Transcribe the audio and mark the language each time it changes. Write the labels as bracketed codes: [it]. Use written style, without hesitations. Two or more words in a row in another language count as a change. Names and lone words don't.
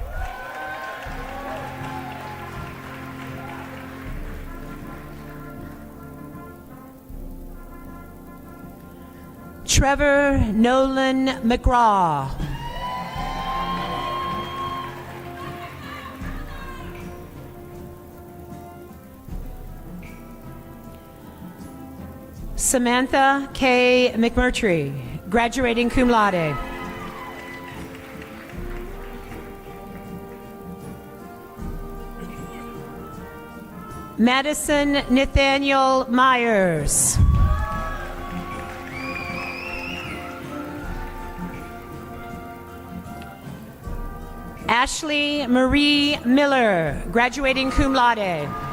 [en] Trevor Nolan McGraw. Samantha K. McMurtry, graduating [la] cum laude. [en] Madison Nathaniel Myers. Ashley Marie Miller, graduating [la] cum laude.